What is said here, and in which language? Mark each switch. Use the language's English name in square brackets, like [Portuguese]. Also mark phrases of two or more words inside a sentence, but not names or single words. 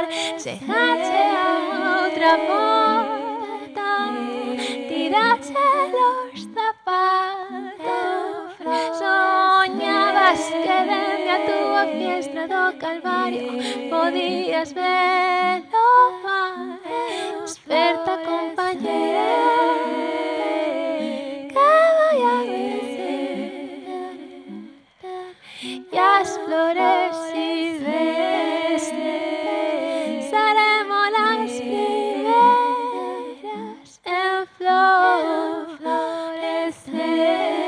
[Galician] Chegache a outra porta, tirache [Spanish] los zapatos, [Galician] soñabas que dende a túa fiestra do Calvario podías verlo mar. Desperta, compañera, que vai a vencer. E as flores silvestres seremos [Spanish] las primeras [Galician] en florecer.